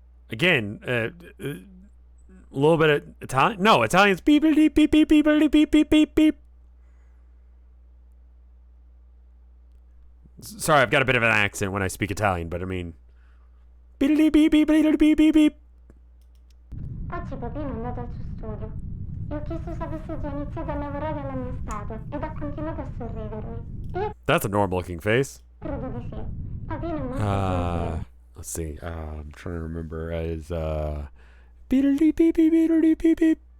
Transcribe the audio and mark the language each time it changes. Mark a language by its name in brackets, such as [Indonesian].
[English] Again, a little bit of Italian? No, Italian's beep beep beep beep beep beep beep beep beep beep. Sorry, I've got a bit of an accent when I speak Italian, but I mean beep beep beep beep beep beep beep beep. [Italian] Oggi Papino è andato al suo studio. Gli ho chiesto se avesse già iniziato a lavorare alla mia statua ed ha continuato a sorridermi. Io [English] That's a normal looking face. [Italian] credo di sì. Papino è molto [English] Let's see. I'm trying to remember. As beep beep beep beep beep beep beep.